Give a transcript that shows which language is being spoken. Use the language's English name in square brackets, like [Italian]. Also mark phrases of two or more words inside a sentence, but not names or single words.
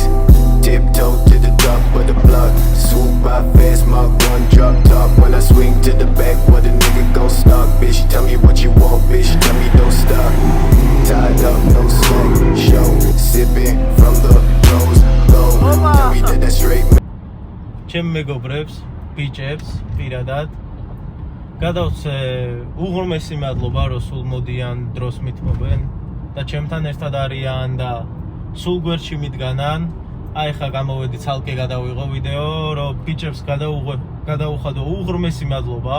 [English] Tiptoe to the top of the block. Swoop by fast, Mark 1 drop top. When I swing to the back, what a nigga gon' stop. Bitch, tell me what you want, bitch, tell me don't stop. Tied up, no slack, show. Sipping from the rose gold. Tell me that that's straight. [Georgian] ჩემ მეგობრებს, ბიჭებს, პირადად გადავცე უღრმესი მადლობა რომ სულ მოდიან დროს მithმობენ და ჩემთან ერთად არიან და სულ გვერდში მიდგანან. აი ხა გამოვედი ცალკე გადავიღო ვიდეო რომ ბიჭებს გადაუხადო უღრმესი მადლობა.